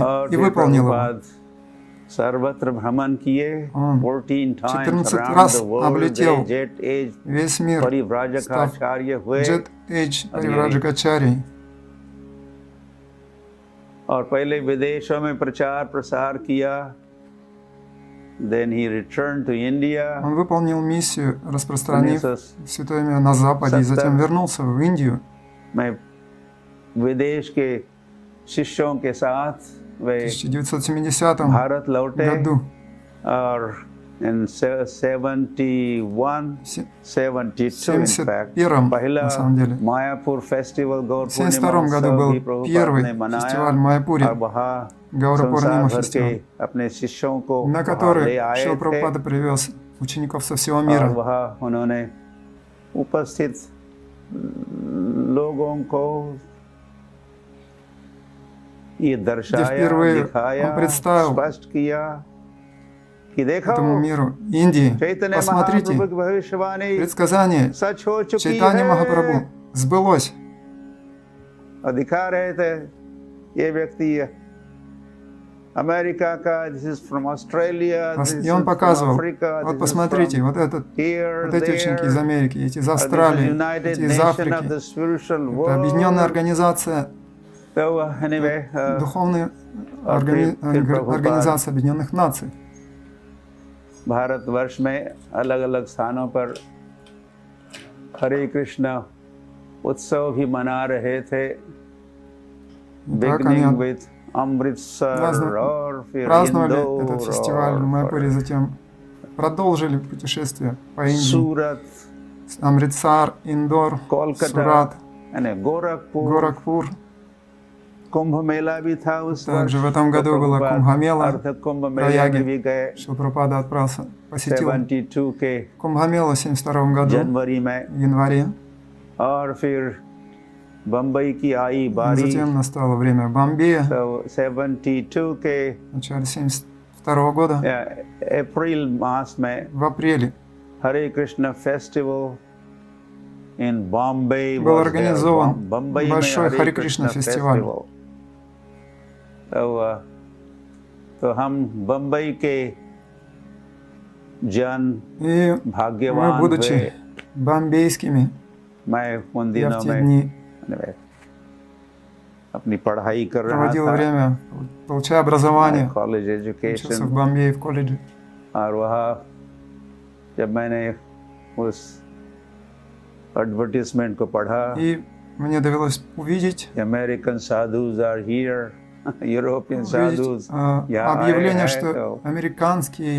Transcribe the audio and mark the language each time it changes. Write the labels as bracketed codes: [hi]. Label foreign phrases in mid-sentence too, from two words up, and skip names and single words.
[hi] और [ru] и [hi] फिर [ru] выполнил его. [hi] प्रभुपाद सर्वत्र भ्रमण किए [ru] Он [en] 14 times [ru] 14 [en] around [ru] раз [en] the world [ru] облетел [en] jet age [ru] весь мир, [hi] परिव्राजक [ru] став [hi] आचार्य हुए [ru] Джет Эйдж Паривраджакачарьей. [hi] और पहले विदेशों में प्रचार प्रसार किया [en] then he returned to India [ru] Он выполнил миссию, распространив 1970 святое имя на Западе, и затем вернулся в Индию. [hi] में विदेश के शिष्यों के साथ [ru] В [hi] वे [ru] 1970 [hi] भारत लौटे [ru] году [en] और in 71 72 in fact [ru] 71 [hi] पहला [ru] на самом деле. [hi] मायापुर फेस्टिवल गौर [ru] В [hi] पूर्णिमा [ru] 1972 году [hi] उत्सव भी [ru] был [hi] प्रभुपाद [ru] первый [hi] ने मनाया [ru] фестиваль в Майяпуре, [hi] और वहाँ [ru] Гаура [hi] संसार [ru] Пурнима [hi] भर के [ru] фестиваль, [hi] अपने शिष्यों को [ru] на [hi] वहाँ ले [ru] который [hi] आए [ru] Шрила [hi] थे [ru] Прабхупада привез учеников со всего [hi] और [ru] мира. [hi] वहाँ उन्होंने उपस्थित लोगों को ये दर्शाया [ru] впервые [hi] दिखाया [ru] он представил [hi] स्पष्ट किया कि देखो [ru] Этому миру Индии. [hi] चैतन्य [ru] Посмотрите, [hi] महाप्रभु की भविष्यवाणी [ru] предсказание [hi] सच हो चुकी [ru] Чайтаньи [hi] है [ru] Махапрабху сбылось. [hi] और दिखा रहे थे ये व्यक्ति अमेरिका का [en] this is from Australia [ru] И он показывал, вот посмотрите, вот эти ученики из Америки, эти из Австралии, эти из Африки. Это объединенная организация, духовная организация Объединенных Наций. [hi] भारतवर्ष में अलग अलग स्थानों पर हरे कृष्ण उत्सव भी मना रहे थे [ru] Так они [en] beginning with Amritsar [hi] और फिर [ru] праздновали [hi] इंदौर [ru] этот фестиваль в Майяпуре, затем продолжили путешествие по Индии. [hi] सूरत [ru] Амритсар, Индор, [hi] कोलकाता [ru] Сурат, [hi] यानी गोरखपुर [ru] Горакпур. [hi] कुंभ मेला भी था उस [ru] Также в [hi] वर्ष [ru] этом году было Кумбхамела. [hi] अर्ध कुंभ मेले [ru] Праяге. [hi] में भी गए [ru] Шрила Прабхупада отправился, посетил [hi] 72 के [ru] Кумбхамелу в 1972 году, [hi] जनवरी में [ru] в январе. [hi] और फिर बम्बई की आई बारी [ru] Затем настало время Бомбея, [hi] तो 72 के [ru] в начале 1972 года. [hi] अप्रैल मास में [ru] В апреле [en] Hare Krishna festival in Bombay [ru] был организован [hi] बम्बई में [ru] большой [hi] हरे [ru] Харе [hi] कृष्ण [ru] Кришна фестиваль. [hi] तो हम बम्बई के जन [ru] И мы, [hi] भाग्यवान [ru] будучи [hi] हुए [ru] бомбейскими, [hi] मैं उन [ru] я [hi] दिनों [ru] в те [hi] में [ru] дни [hi] अपनी पढ़ाई कर रहा [ru] проводил [hi] था [ru] время, получая образование, [hi] कॉलेज [ru] учился в [hi] एजुकेशन [ru] Бомбее, в колледже. [hi] और वहाँ जब मैंने उस एडवर्टीजमेंट को पढ़ा [ru] И мне довелось увидеть [en] American sadhus are here European sadhus [hi] यहाँ आए [ru] объявление, [hi] हैं [ru] что [hi] तो [ru] американские